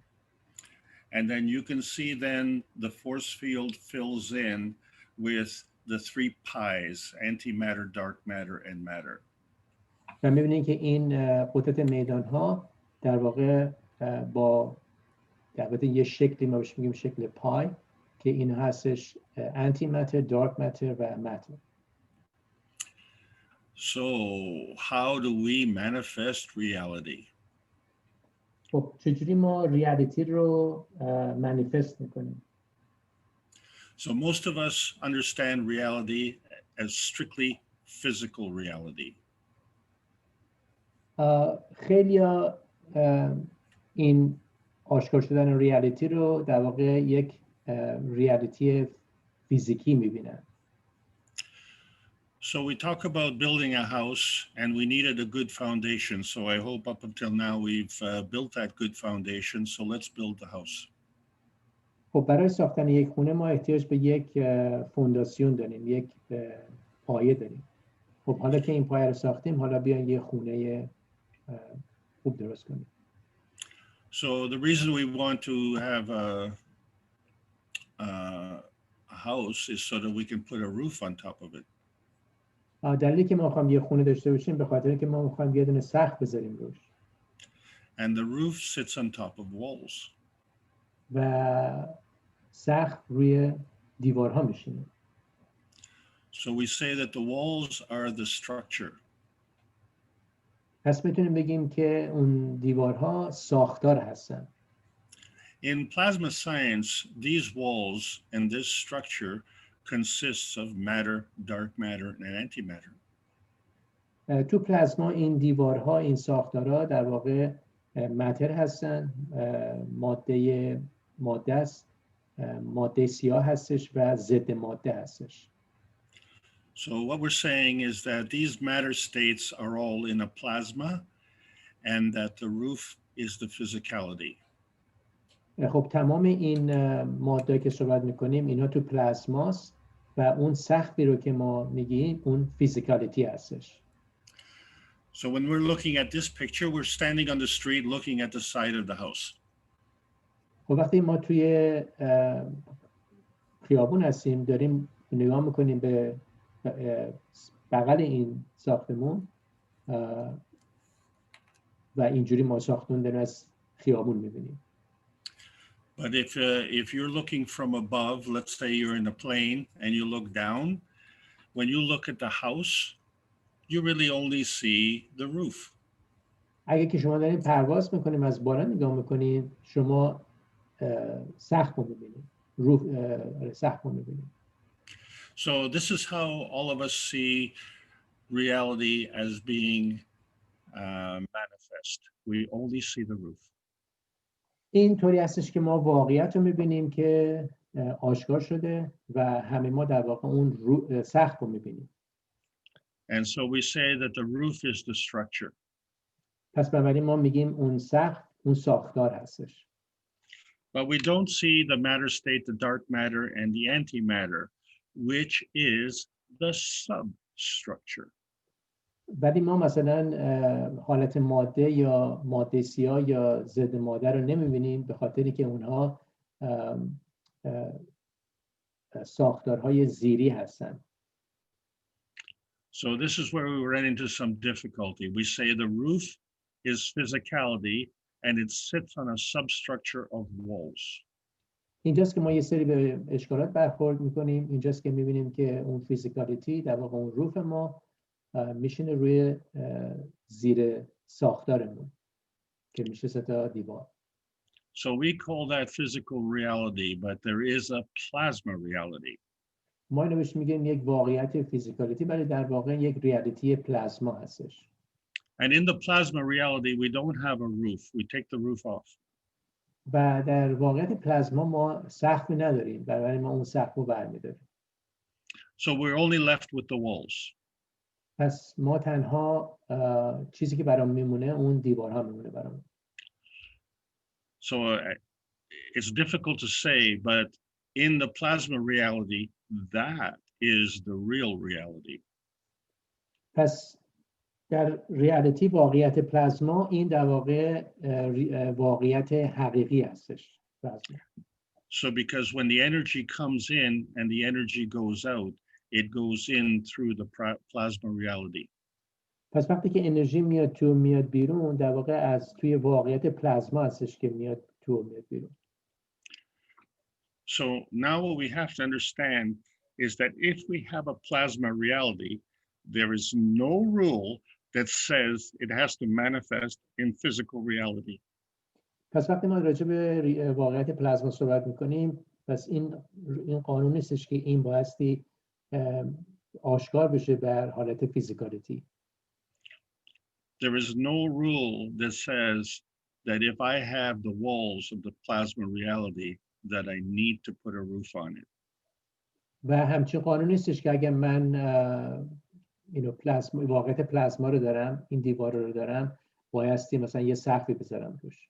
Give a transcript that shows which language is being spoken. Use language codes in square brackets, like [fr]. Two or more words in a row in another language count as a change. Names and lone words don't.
[en] And then you can see then the force field fills in with the 3 pies, antimatter, dark matter, and matter. [fa] و می‌بینید که این قطعات میدان ها در واقع با در واقع یه شکلی ما بهش میگیم شکل پای که این هستش [en] anti matter, dark matter [fa] و matter. [en] So how do we manifest reality? [fa] خب چجوری ما ریالیتی رو منیفست میکنیم؟ [en] So most of us understand reality as strictly physical reality. [fa] خیلیا این آشکار شدن ریالیتی رو در واقع یک ریالیتی فیزیکی میبینن. [en] So we talk about building a house and we needed a good foundation. So I hope up until now we've built that good foundation. So let's build the house. [fa] خب برای ساختن یک خونه ما احتیاج به یک فونداسیون داریم، یک پایه داریم. خب حالا که این پایه رو ساختیم، حالا بیاین یه خونه خوب درست کنیم. [en] So the reason we want to have a house is so that we can put a roof on top of it. [fa] دلیلی که ما می‌خوایم یه خونه داشته باشیم به خاطر اینکه ما می‌خوایم یه دونه سقف بذاریم روش. [en] And the roof sits on top of walls. [fa] و سقف روی دیوارها میشینه. [en] So we say that the walls are the structure. [fa] پس میتونیم بگیم که اون دیوارها ساختار هستن. [en] In plasma science, these walls and this structure consists of matter, dark matter, and antimatter. [fa] تو پلازما این دیوارها، این ساختارها در واقع ماتر هستن، ماده است، ماده سیاه هستش و ضد ماده هستش. [en] So what we're saying is that these matter states are all in a plasma and that the roof is the physicality. [fa] خب تمام این ماده که صحبت میکنیم اینا تو پلازماست و اون سقفی رو که ما میگیم اون فیزیکالیتی هستش. [en] So when we're looking at this picture, we're standing on the street looking at the side of the house. [fa] خب وقتی ما توی خیابون هستیم داریم نگاه میکنیم به بغل این ساختمون و اینجوری ما ساختمون داریم از خیابون میبینیم. [en] But if you're looking from above, let's say you're in a plane and you look down, when you look at the house, you really only see the roof. [fa] اگه که شما دارین پرواز میکنیم از بالا نگاه میکنین شما سقف رو میبینید، سقف رو میبینید. [en] So this is how all of us see reality as being manifest. We only see the roof. [fa] این طوری هستش که ما واقعیت رو میبینیم که آشکار شده و همه ما در واقع اون سقف رو میبینیم. [en] And so we say that the roof is the structure. [fa] پس بنابراین ما میگیم اون سقف اون ساختار هستش. [en] But we don't see the matter state, the dark matter, and the antimatter, which is the substructure. [fa] ولی ما مثلا حالت ماده یا ماده سیاه یا ضد ماده رو نمیبینیم به خاطری که اونها ساختارهای زیری هستن. [en] So this is where we run into some difficulty. We say the roof is physicality and it sits on a substructure of walls. [fa] اینجاست که ما یه سری به اشکالات برخورد میکنیم. اینجاست که میبینیم که اون فیزیکالیتی در واقع اون روف ما میشینه روی زیر ساختارمون که میشه ستا دیوار. [en] So we call that physical reality, but there is a plasma reality. [fa] ما اینو بهش میگیم یک واقعیت فیزیکالیتی ولی در واقع یک ریالیتی پلازما هستش. [en] And in the plasma reality, we don't have a roof. We take the roof off. [fa] و در واقعیت پلازما ما سقفی نداریم، برای ما اون سقف رو برمی‌داریم. [en] So we're only left with the walls. [fa] پس ما تنها چیزی که برام میمونه اون دیوارها میمونه برام. [en] So it's difficult to say, but in the plasma reality, that is the real reality. [fa] پس در ریالیتی واقعیت پلازما این در واقع واقعیت حقیقی هستش. پلازما. [en] So because when the energy comes in and the energy goes out, it goes in through the plasma reality. [fa] پس وقتی که انرژی میاد تو میاد بیرون در واقع از توی واقعیت پلازما هستش که میاد تو میاد بیرون. [en] So now what we have to understand is that if we have a plasma reality, there is no rule that says it has to manifest in physical reality. [fa] پس وقتی ما راجع به واقعیت پلازما صحبت میکنیم، پس این قانون نیستش که این بایستی آشکار بشه بر حالت فیزیکالیتی. [en] There is no rule that says that if I have the walls of the plasma reality, that I need to put a roof on it. [fa] و همچین قانون نیستش که اگر من واقعیت پلازما رو دارم، این دیوار رو دارم، بایستی مثلا یه سقفی بذارم روش.